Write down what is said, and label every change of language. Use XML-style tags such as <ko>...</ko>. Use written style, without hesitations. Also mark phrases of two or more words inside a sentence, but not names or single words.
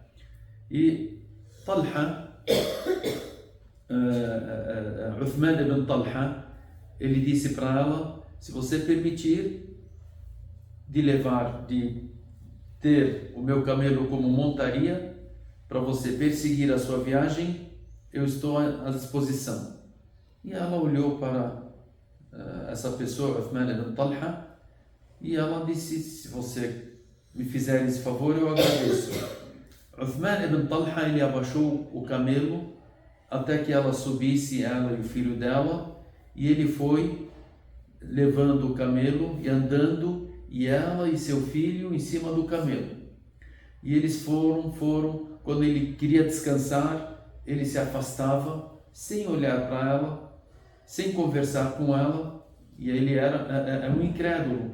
<pt>E Talha, Uthman ibn Talha, ele disse para ela: se você permitir de ter o meu camelo como montaria para você perseguir a sua viagem, eu estou à disposição. E ela olhou para essa pessoa, Uthman ibn Talha, e ela disse: se você me fizer esse favor, eu agradeço. Uthman ibn Talha, ele abaixou o camelo até que ela subisse, ela e o filho dela, e ele foi levando o camelo e andando, e ela e seu filho em cima do camelo. E eles foram, quando ele queria descansar, ele se afastava, sem olhar para ela, sem conversar com ela, e ele era um incrédulo.</pt>